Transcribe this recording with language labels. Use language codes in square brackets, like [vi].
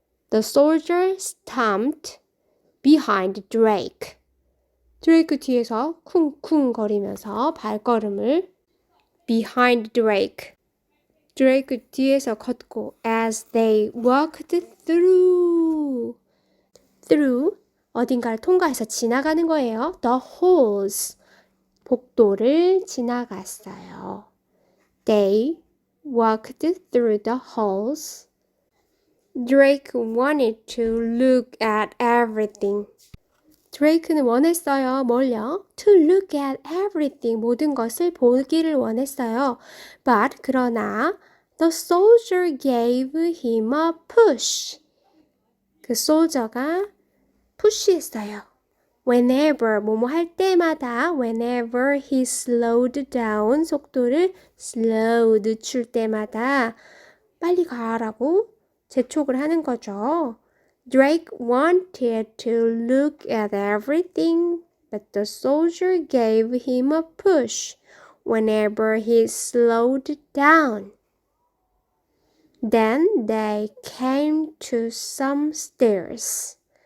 [en] The soldier stomped behind Drake. [ko] 드레이크 뒤에서 쿵쿵거리면서 발걸음을 [en] behind Drake. [ko] 드레이크 뒤에서 걷고 [en] as they walked through [ko] 어딘가를 통과해서 지나가는 거예요. [en] The halls. [ko] 복도를 지나갔어요. [en] They walked through the halls. Drake wanted to look at everything. [ko] 드레이크는 원했어요. 뭘요? [en] To look at everything. [ko] 모든 것을 보기를 원했어요. [en] But [ko] 그러나 [en] the soldier gave him a push. [ko] 그 soldier가 push했어요. Whenever, 뭐뭐 할 때마다 [en] whenever he slowed down, [ko] 속도를 slow, 늦출 때마다 빨리 가라고 재촉을 하는 거죠. [en] Drake wanted to look at everything, but the soldier gave him a push whenever he slowed down. Then they came to some stairs.